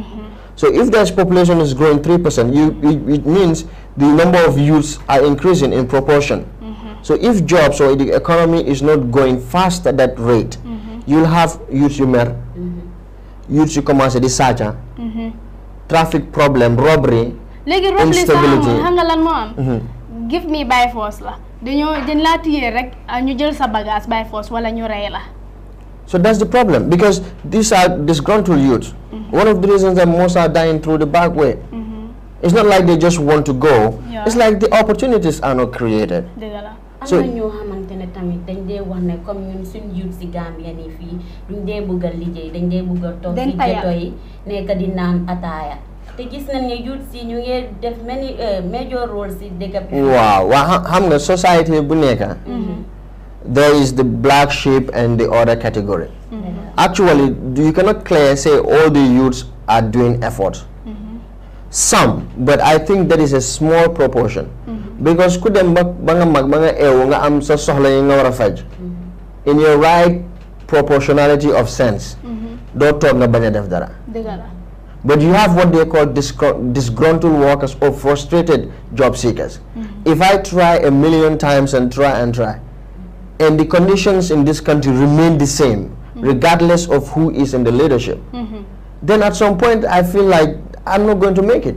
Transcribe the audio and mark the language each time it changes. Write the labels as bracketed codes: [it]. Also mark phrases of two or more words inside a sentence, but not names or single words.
[en] So if this population is growing 3%, it means the number of youths are increasing in proportion. So if jobs or the economy is not going fast at that rate, you'll have youths youths who [fr] commence à [en] disaster, traffic problem, robbery, instability. Give me by force la. [wo] Dañ la tiyé rek ñu jël sa bagage [en] by force [wo] wala ñu ray la. [en] So that's the problem, because these are disgruntled youths. One of the reasons that most are dying through the back way. It's not like they just want to go. Yeah. It's like the opportunities are not created. [wo] am na ñoo xamante ne tamit dañ dee wax ne comme ñun suñ youth si Gambia ni fii duñ dee bëgg a liggéey dañ dee bëgg a toog si ghetto yi nekk di naan ataaya te gis nañ ne youth si ñu ngi def [en] many major role [wo] si dëkk bi. waaw xam nga society bu nekk [en] there is the black sheep and the other category. Actually, you cannot clearly say all the youths are doing effort. Some, but I think that is a small proportion. [wo] Because ku dem ba nga mag ba nga eewu nga am sa soxla yi nga war a faj [en] in your right proportionality of sense [wo] doo toog nga bañ a def dara. [en] But you have what they call disgruntled workers or frustrated job seekers. If I try a million times and try, and the conditions in this country remain the same, regardless of who is in the leadership, then at some point I feel like I'm not going to make it.